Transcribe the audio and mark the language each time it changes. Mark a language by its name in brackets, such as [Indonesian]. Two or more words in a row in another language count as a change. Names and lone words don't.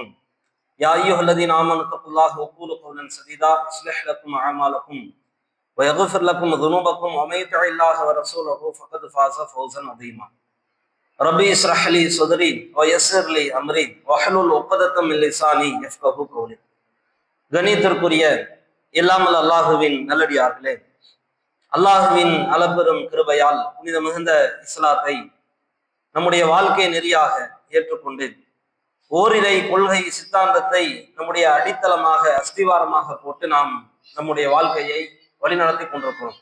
[Arabic] يا أيها الذين آمنوا اتقوا الله وقولوا قولا سديدا يصلح لكم أعمالكم ويغفر لكم ذنوبكم ومن يطع الله ورسوله فقد فاز فوزا عظيما. ربي اشرح لي صدري ويسر لي أمري واحلل عقدة من لساني يفقهوا قولي. [Tamil] கண்ணியத்திற்குரிய இல்லாமல் அல்லாஹுவின் நல்லடியார்களே, அல்லாஹுவின் அளப்பெரும் கிருபையால் புனித மிகுந்த இஸ்லாத்தை நம்முடைய வாழ்க்கை நெறியாக ஏற்றுக்கொண்டு ஓரிரை கொள்கை சித்தாந்தத்தை நம்முடைய அடித்தளமாக அஸ்திவாரமாக போட்டு நாம் நம்முடைய வாழ்க்கையை வழிநடத்தி கொண்டிருக்கிறோம்.